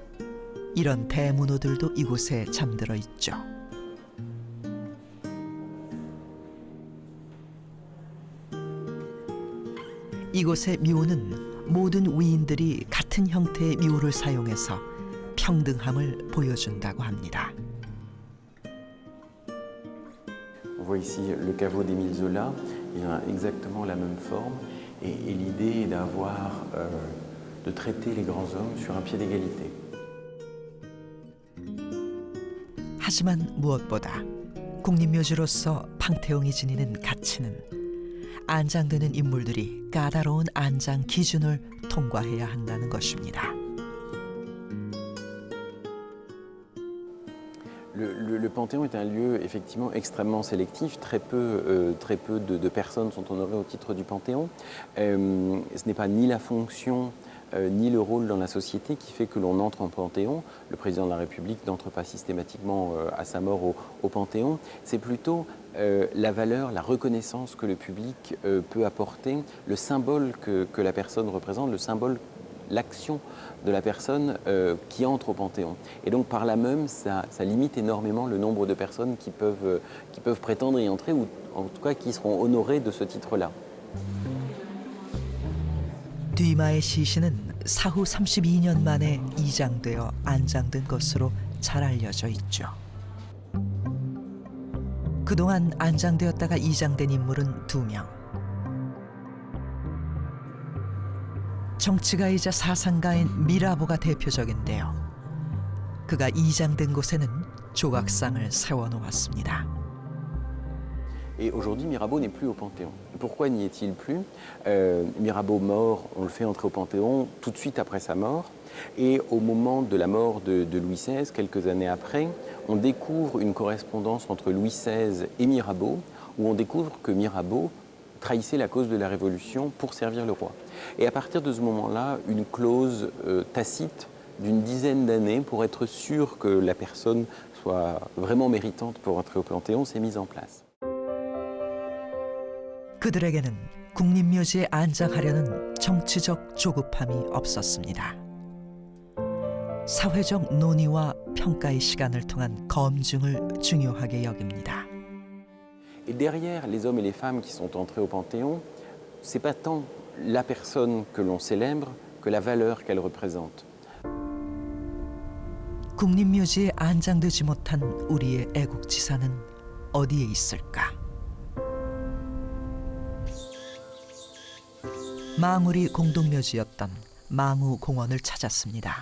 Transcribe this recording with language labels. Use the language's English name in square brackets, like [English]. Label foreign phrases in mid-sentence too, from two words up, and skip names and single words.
[Korean] 이런 대문호들도 이곳에 잠들어 있죠. 이곳의 묘는 모든 위인들이 같은 형태의 묘를 사용해서 평등함을 보여준다고 합니다. [French] On voit ici le caveau d'Émile Zola, il a exactement la même forme et l'idée est d'avoir, de traiter les grands hommes sur un pied d'égalité. [Korean] 하지만 무엇보다 국립묘지로서 팡테옹이 지니는 가치는 안장되는 인물들이 까다로운 안장 기준을 통과해야 한다는 것입니다. [French] Le Panthéon est un lieu effectivement extrêmement sélectif. Très peu de personnes sont honorées au titre du Panthéon. Ce n'est pas ni la fonction ni le rôle dans la société qui fait que l'on entre en Panthéon. Le président de la République n'entre pas systématiquement à sa mort au Panthéon. C'est plutôt la valeur, la reconnaissance que le public peut apporter, le symbole que la personne représente, le symbole, l'action de la personne qui entre au Panthéon. Et donc par là même, ça limite énormément le nombre de personnes qui peuvent prétendre y entrer ou en tout cas qui seront honorées de ce titre-là. [Korean] 듀마의 시신은 사후 32년 만에 이장되어 안장된 것으로 잘 알려져 있죠. 그동안 안장되었다가 이장된 인물은 2명. 정치가이자 사상가인 미라보가 대표적인데요. 그가 이장된 곳에는 조각상을 세워놓았습니다. [French] Et aujourd'hui, Mirabeau n'est plus au Panthéon. Pourquoi n'y est-il plus? Mirabeau mort, on le fait entrer au Panthéon tout de suite après sa mort. Et au moment de la mort de Louis XVI, quelques années après, on découvre une correspondance entre Louis XVI et Mirabeau, où on découvre que Mirabeau trahissait la cause de la Révolution pour servir le roi. Et à partir de ce moment-là, une clause tacite d'une dizaine d'années pour être sûr que la personne soit vraiment méritante pour entrer au Panthéon, s'est mise en place. [Korean] 그들에게는 국립묘지에 안장하려는 정치적 조급함이 없었습니다. 사회적 논의와 평가의 시간을 통한 검증을 중요하게 여깁니다. Et derrière les hommes et les femmes qui sont entrés au Panthéon, c'est pas tant la personne que l'on célèbre que la valeur qu'elle représente. 국립묘지에 안장되지 못한 우리의 애국지사는 어디에 있을까? 망우리 공동묘지였던 망우공원을 찾았습니다.